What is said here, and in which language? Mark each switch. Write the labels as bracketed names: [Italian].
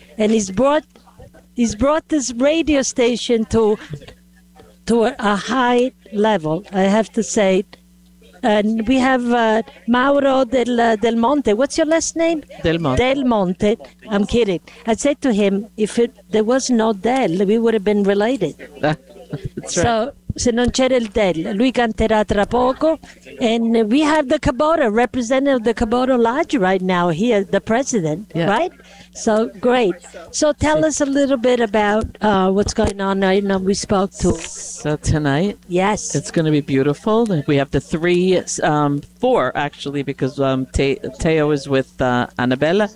[English] And he's brought this radio station to a high level, I have to say. And we have Mauro del Monte. What's your last name? Del Monte. Del Monte. I'm kidding. I said to him, if there was no Del, we would have been related. That's right. [Italian] So, se non c'era il Del, lui canterà tra poco. [English] And we have the Kubota, representative of the Kubota Lodge right now here, the president, yeah. Right? So, great. So, tell us a little bit about what's going on. I know we spoke to. So, tonight? Yes. It's going to be beautiful. We have the four, actually, because Teo is with Annabella.